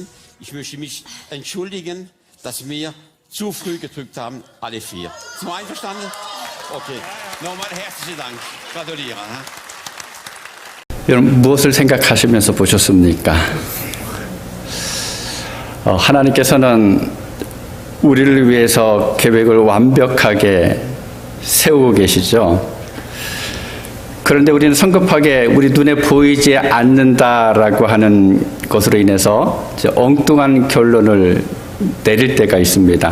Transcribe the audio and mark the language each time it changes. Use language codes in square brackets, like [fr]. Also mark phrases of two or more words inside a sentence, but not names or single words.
[de] Ich möchte mich entschuldigen, dass wir zu früh gedrückt haben, alle vier. Sind wir einverstanden? Okay. Nochmal herzlichen Dank. Gratuliere. [ko] 여러분 무엇을 생각하시면서 보셨습니까? 하나님께서는 우리를 위해서 계획을 완벽하게 세우고 계시죠. 그런데 우리는 성급하게 우리 눈에 보이지 않는다라고 하는 것으로 인해서 엉뚱한 결론을 내릴 때가 있습니다.